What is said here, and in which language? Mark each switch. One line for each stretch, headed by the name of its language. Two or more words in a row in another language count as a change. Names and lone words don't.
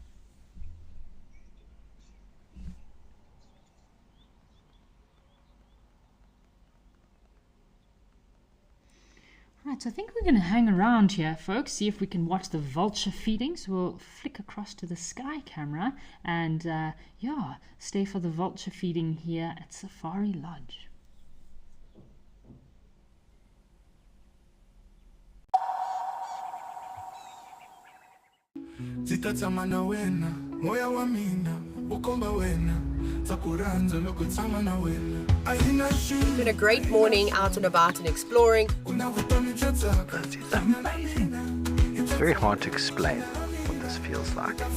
English: Right, so I think we're going to hang around here, folks, see if we can watch the vulture feeding. So we'll flick across to the sky camera and, stay for the vulture feeding here at Safari Lodge.
Tsonga: Zitatamana wena, moya wa mina, ukomba wena, takuranza loko tamana wena.
English: It's been a great morning out and about and exploring. It's amazing. It's very hard to explain what this feels like.